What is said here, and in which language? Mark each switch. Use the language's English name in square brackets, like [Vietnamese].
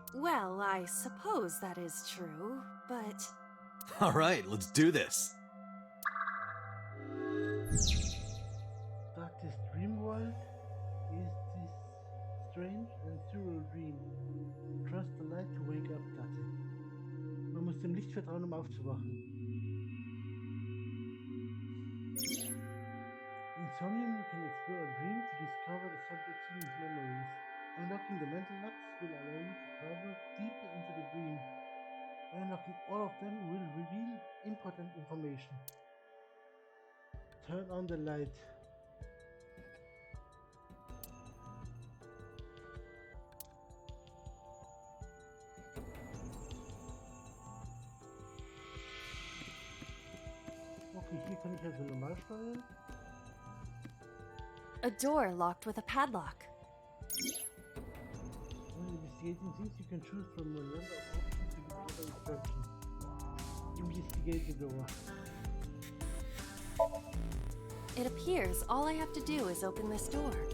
[English] Well, I suppose that is true, but... Alright, let's do this. Darkest dream world is this strange and surreal dream. Trust the light to wake up, Date. [German] Man muss dem Licht vertrauen, um aufzuwachen. In [English] somium, you can explore a dream to discover the subject's dream's memories. Unlocking the mental locks will allow you to travel deeper into the dream. Unlocking all of them will reveal important information. Turn on the light. Okay, hier kann ich also normal steuern. A door locked with a padlock. When investigating things, you can choose from a number of options to give further instructions. Investigate the door. It appears all I have to do is open this door.